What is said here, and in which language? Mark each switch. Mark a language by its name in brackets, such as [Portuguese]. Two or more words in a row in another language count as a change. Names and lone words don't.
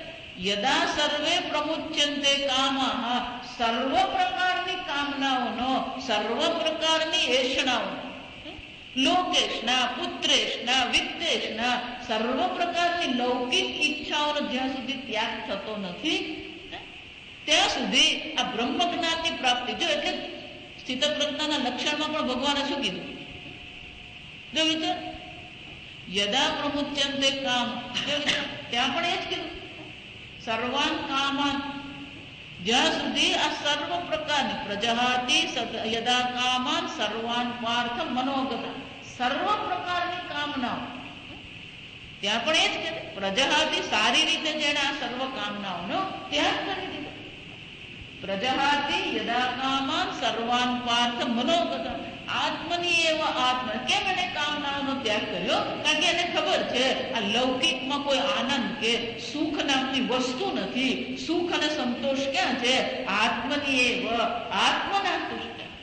[Sanskrit] यदा सर्वे प्रमुच्यन्ते कामः, [Gujarati] સર્વ પ્રકારની કામનાઓનો, સર્વ પ્રકારની એષણાઓનો, લોકેશના, પુત્રેશના, વિત્તેશના, સર્વ પ્રકારની લૌકિક ઈચ્છાઓનો જ્યાં સુધી ત્યાગ થતો નથી ત્યાં સુધી આ બ્રહ્મ જ્ઞાનની પ્રાપ્તિ. જો એટલે સ્થિતપ્રજ્ઞાના લક્ષણમાં પણ ભગવાને શું કીધું? જો વિચાર, [Sanskrit] यदा प्रमुच्यन्ते काम, [Gujarati] ત્યાં પણ એ જ કીધું. [Sanskrit] सर्वान् कामान्, [Gujarati] જ્યાં સુધી આ સર્વ પ્રકારની [Sanskrit] प्रजहाति यदा कामान् सर्वान् पार्थ मनोगतान्, [Gujarati] સર્વ પ્રકારની કામનાઓ, ત્યાં પણ એ જ કે પ્રજહાતિ, સારી રીતે જેને આ સર્વ કામનાઓનો ત્યાગ કરી દીધો. [Sanskrit] प्रजहाति यदा कामान् सर्वान् पार्थ मनोगतान् आत्मनि एव आत्म. [Gujarati] કેમ એને કામનાઓનો ત્યાગ કર્યો? કારણ કે એને ખબર છે આ લૌકિકમાં કોઈ આનંદ કે સુખ નામની વસ્તુ નથી. સુખ અને સંતોષ ક્યાં છે? [Sanskrit] आत्मनि एव, आत्मना तुष्टः.